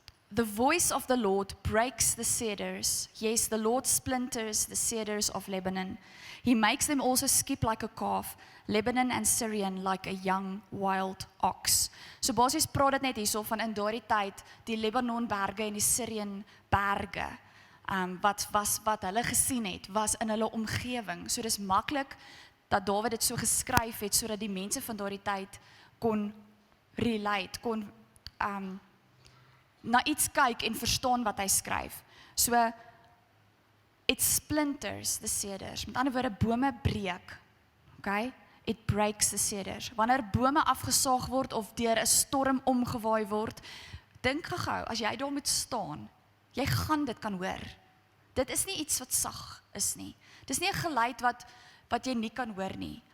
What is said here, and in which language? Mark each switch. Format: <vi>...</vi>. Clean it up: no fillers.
<en>The voice of the Lord breaks the cedars. Yes, the Lord splinters the cedars of Lebanon. He makes them also skip like a calf, Lebanon and Syrian like a young wild ox.</en> <af>So basies praat dit net hierso van in daardie tyd, die Lebanon berge en die Syrian berge, wat hulle gesien het, was in hulle omgewing. So dis maklik dat Dawid dit so geskryf het, sodat die mense van daardie tyd kon relate, kon na iets kyk en verstaan wat hy skryf.</af> <en>So, it splinters the cedars.</en> <af>Met ander woorde, bome breek. Okay?</af> <en>It breaks the cedars.</en> <af>Wanneer bome afgesaag word of deur 'n storm omgewaai word, dink gou, as jy daar moet staan, jy gaan dit kan hoor. Dit is nie iets wat sag is nie. Dis nie 'n geluid wat jy nie kan hoor nie.</af>